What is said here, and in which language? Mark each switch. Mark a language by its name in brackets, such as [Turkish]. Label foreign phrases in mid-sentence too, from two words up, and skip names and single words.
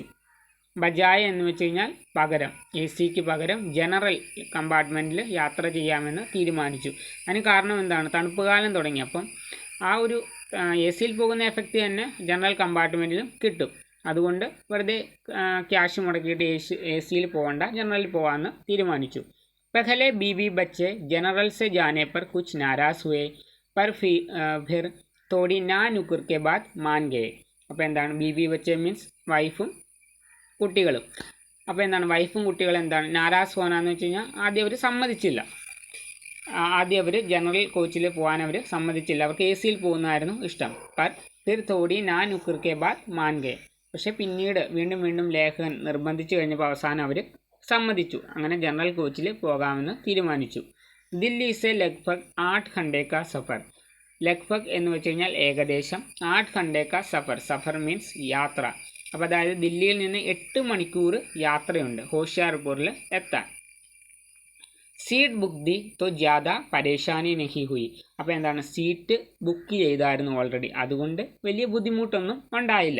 [Malayalam] ബജായ എന്ന് വെച്ച് കഴിഞ്ഞാൽ പകരം, എ സിക്ക് പകരം [English] general compartment [Malayalam] യാത്ര ചെയ്യാമെന്ന് തീരുമാനിച്ചു. അതിന് കാരണം എന്താണ്, തണുപ്പ് കാലം തുടങ്ങി. അപ്പം ആ ഒരു എ സിയിൽ പോകുന്ന എഫക്റ്റ് തന്നെ [English] general compartment [Malayalam] കിട്ടും. അതുകൊണ്ട് വെറുതെ ക്യാഷ് മുടക്കിയിട്ട് എ സിയിൽ പോകണ്ട, ജനറലിൽ പോകാമെന്ന് തീരുമാനിച്ചു. [Hindi] पहले बीवी बच्चे जनरल से जाने पर कुछ नाराज़ हुए पर फिर थोड़ी ना नुकुर के बाद मान गए. [Malayalam] അപ്പോൾ എന്താണ് [Hindi] बीवी बच्चे [English] means wife [Malayalam] കുട്ടികളും. അപ്പോൾ എന്താണ് വൈഫും കുട്ടികളും എന്താണ് നാരാസ് പോകാനെന്ന് വെച്ച് കഴിഞ്ഞാൽ ആദ്യം അവർ സമ്മതിച്ചില്ല. ആദ്യം അവർ [English] general coach [Malayalam] പോകാൻ അവർ സമ്മതിച്ചില്ല. അവർക്ക് എ സിയിൽ പോകുന്നതായിരുന്നു ഇഷ്ടം. [Hindi] पर फिर थोड़ी ना नुकुर के बाद मान गए. [Malayalam] പക്ഷേ പിന്നീട് വീണ്ടും വീണ്ടും ലേഖകൻ നിർബന്ധിച്ചു കഴിഞ്ഞപ്പോൾ അവസാനം അവർ സമ്മതിച്ചു. അങ്ങനെ [English] general coach [Malayalam] പോകാമെന്ന് തീരുമാനിച്ചു. [Hindi] दिल्ली से लगभग 8 घंटे का സഫർ. [Malayalam] ലഗ്ഭഗ് എന്ന് വെച്ച് കഴിഞ്ഞാൽ ഏകദേശം [Hindi] 8 घंटे का सफ़र. [Malayalam] സഫർ മീൻസ് യാത്ര. അപ്പോൾ അതായത് ദില്ലിയിൽ നിന്ന് 8 മണിക്കൂർ യാത്രയുണ്ട് ഹോഷിയാർപൂരിൽ എത്താൻ. [Hindi] सीट बुक दी तो ज़्यादा परेशानी नहीं हुई. [Malayalam] അപ്പോൾ എന്താണ് [English] seat book [Malayalam] ചെയ്തായിരുന്നു ഓൾറെഡി, അതുകൊണ്ട് വലിയ ബുദ്ധിമുട്ടൊന്നും ഉണ്ടായില്ല.